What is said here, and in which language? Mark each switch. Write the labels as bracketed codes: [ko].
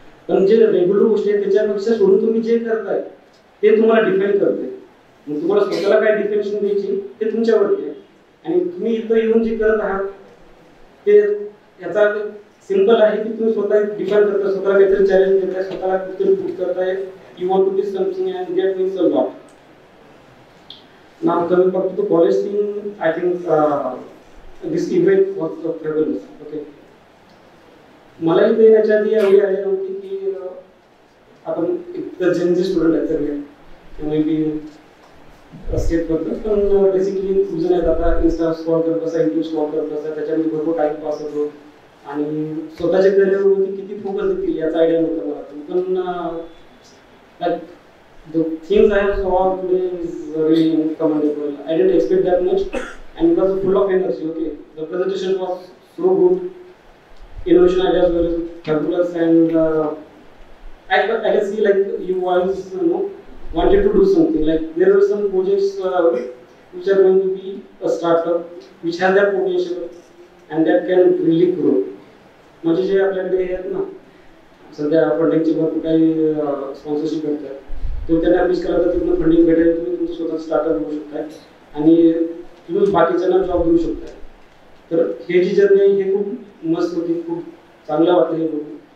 [mr] पण जे रेग्युलर गोष्टी आहेत त्याच्यापेक्षा सोडून तुम्ही जे करताय ते तुम्हाला डिफाईन करते. मग तुम्हाला स्वतःला काय डिफिनेशन द्यायची ते तुमच्यावरती आहे, आणि तुम्ही इथं येऊन जे करत आहात ते याचा सिंपल आहे की तुम्ही स्वतः डिफाईन करता, स्वतःला काहीतरी चॅलेंज देताय, स्वतःला काहीतरी पुट करताय. [en] You want to be something and get means a lot. Now coming back to the college thing, I think this event was fabulous. Okay. [mr] मला इथे येण्याच्या आधी एवढी आयडिया नव्हती की आपण एक जनरल स्टुडंट आहे तर [en] maybe [mr] स्टेप करतो, पण बेसिकली खूप जण आहेत आता इन्स्टा स्क्रॉल करत बसा, युट्यूब स्क्रॉल करत बसा, त्याच्यामध्ये भरपूर टाइम पास होतो आणि स्वतःच्या करिअरवरती किती फोकस देतील याचा आयडिया नव्हता मला. पण [en] the things I have saw today is really commendable. I didn't expect that much, and it was full of energy. Okay, the presentation was so good, innovation ideas were fabulous, and I can see like you guys wanted to do something. Like there were some projects which are going to be a startup, which has that potential, and that can really grow. [mr] म्हणजे जे आपल्याकडे हे आहेत ना सध्या फंडिंगचे भरपूर काही sponsorship भेटतात, तो त्यांना अप्रोच केला तर तिथून फंडिंग भेटेल, तुम्ही तुमचं स्वतः स्टार्टअप करू शकताय आणि तुम्ही बाकीच्यांना जॉब देऊ शकताय. तर हे जी जर्नी आहे हे खूप मस्त होती, खूप चांगलं वाटतं हे बघून.